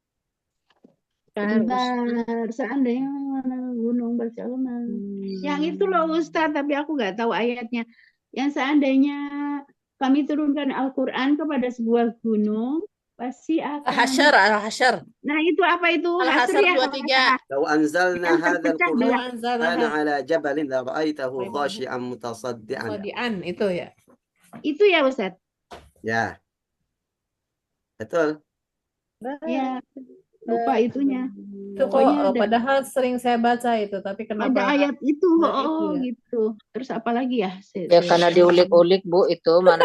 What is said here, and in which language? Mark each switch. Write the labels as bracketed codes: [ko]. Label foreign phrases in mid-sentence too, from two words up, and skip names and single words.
[id] Bentar, seandainya gunung bersalma. Yang itu loh Ustadz, tapi aku nggak tahu ayatnya. Yang seandainya kami turunkan Al-Quran kepada sebuah gunung, pasti akan. Al-Hasyr, Al-Hasyr. Nah itu apa itu? Al-Hasyr Hasr ya, kalau 23. nggak salah. [ar] لو أنزلنا [id] Yang [ar] hadzal [id] terpecah [ar] Qur'an [id] dua. [ar] كان على جبل ل رأيته خاشعا متصدعا. [id] Sodian itu ya. Itu ya Ustadz. Ya. Betul. Ya, lupa itunya. Itu kok Pokoknya ada. padahal sering saya baca itu, tapi Ada kenapa ayat itu, Nah, itu oh ya. gitu. Terus apa lagi ya? Ya karena diulik-ulik Bu itu mana.